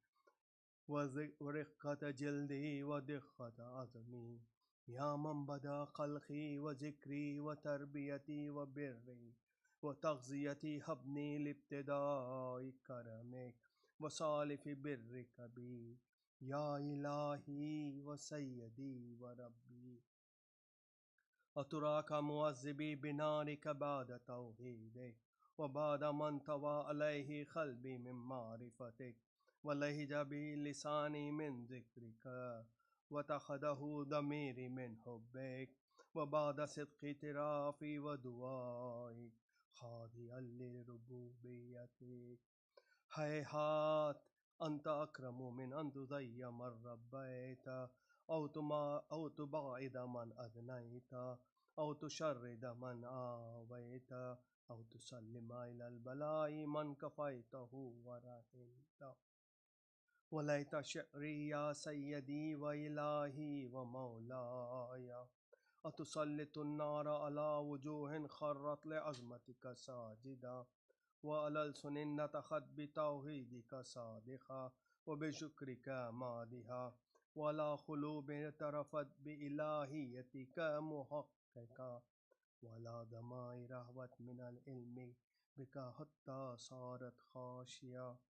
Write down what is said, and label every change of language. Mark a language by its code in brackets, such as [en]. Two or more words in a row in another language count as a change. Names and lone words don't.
[ar] ورقة جلدي ودقة عظمي يا من بدأ خلقي وذكري وتربيتي وبري وتغذيتي هبني لابتداء كرمك وسالف برك بي يا إلهي وسيدي وربي أتراك معذبي بنارك بعد توحيدك وبعد ما انطوى عليه قلبي من معرفتك ولهج به لساني من ذكرك واعتقده ضميري من حبك وبعد صدق اعترافي ودعائي خاضعا لربوبيتك هيهات أنت أكرم من أن تضيع من ربيت أو تبعد من أدنيت أو تشرد من آويت أو تسلم إلى البلاء من كفيته ورحمت فليت شعري يا سيدي وإلهي ومولاي أتسلط النار على وجوه خرت لعظمتك ساجدة وعلى ألسن نطقت بتوحيدك صادقة وبشكرك مادحة وعلى قلوب اعترفت بإلهيتك محققة وعلى ضمائر حوت من العلم بك حتى صارت خاشعة